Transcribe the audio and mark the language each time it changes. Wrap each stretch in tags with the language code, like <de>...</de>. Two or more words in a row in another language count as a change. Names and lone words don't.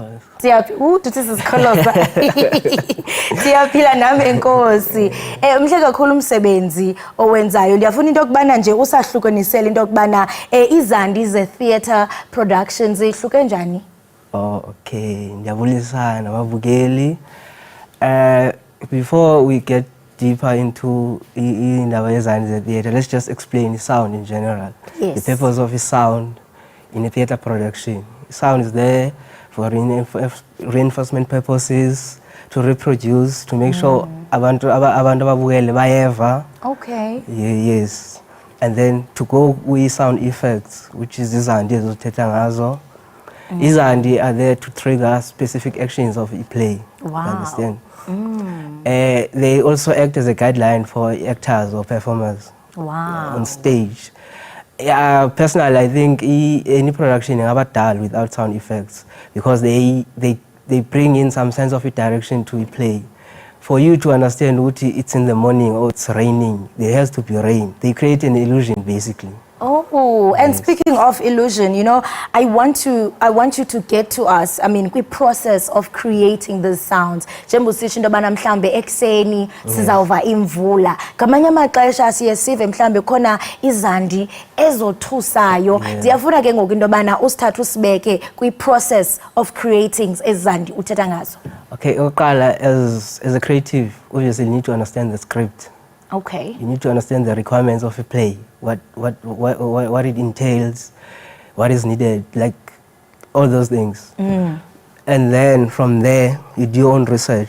<xh>Duthi sisikholoza. Siyaphila nami enkosi. Mhle kakhulu umsebenzi owenzayo. Ndiyafuna into yokubana nje usahlukanisele into yokubana izandi ze-</xh> <en>theatre productions</en> <xh>ihluke njani?</xh> <en>Oh, okay.</en> <xh>Ndiyabulisa nababukeli.</xh> <en>Before we get deeper into</en> <xh>Iindaba yezandi ze-theatre,</xh> <en>let's just explain the sound in general. Yes. The purpose of the sound in a theatre production. Sound is there for reinforcement purposes, to reproduce, to make sure</en> <xh>abantu ababukele bayeva.</xh> <en>Okay. Yes. And then to go with sound effects, which is</en> <xh>izandi ezothetha ngazo.</xh> <en>Izandi are there to trigger specific actions of play. Wow. You understand? They also act as a guideline for actors or performers on stage. Personally, I think any production is done without sound effects because they bring in some sense of a direction to a play. For you to understand what it's in the morning or it's raining, there has to be rain. They create an illusion, basically. Oh, and speaking of illusion, you know, I want you to get to us. I mean, the process of creating these sounds.</en> <xh>Njembo sithi into bana mhlambe ekseni sizawuva imvula. Ngamanye amaxesha siye sive mhlambe khona izandi ezothusayo. Ndiyafuna ke ngoku into bana usithathe usibeke kwi</xh> <en>process of creating</en> <xh>ezandi uthetha ngazo.</xh> <en>Okay, oqala as a creative, obviously you need to understand the script. Okay. You need to understand the requirements of a play, what it entails, what is needed, like all those things. And then from there, you do your own research.</en>